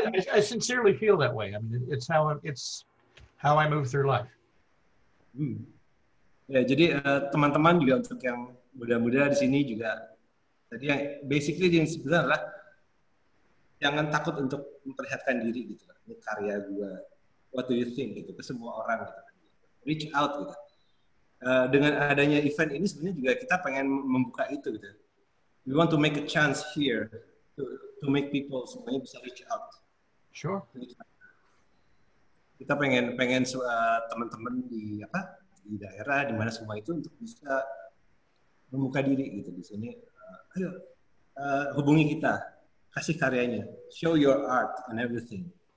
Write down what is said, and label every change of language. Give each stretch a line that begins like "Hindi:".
English: I sincerely feel that way. I mean, it's how I move through life.
Indonesian: Ya, jadi teman-teman juga untuk yang muda-muda di sini juga, tadi yang basically yang sebenarnya adalah jangan takut untuk memperlihatkan diri gitu, ini karya gue,
English: what do you think
Indonesian: gitu ke semua orang gitu, reach out gitu. Dengan adanya event ini sebenarnya juga kita pengen membuka itu gitu.
English: We want to make a chance here to make people
Indonesian: semuanya bisa
English: reach out. Sure.
Indonesian: Kita pengen teman-teman di daerah di mana semua itu untuk bisa membuka diri gitu di sini. Ayo hubungi kita, kasih karyanya,
English: show your art and everything,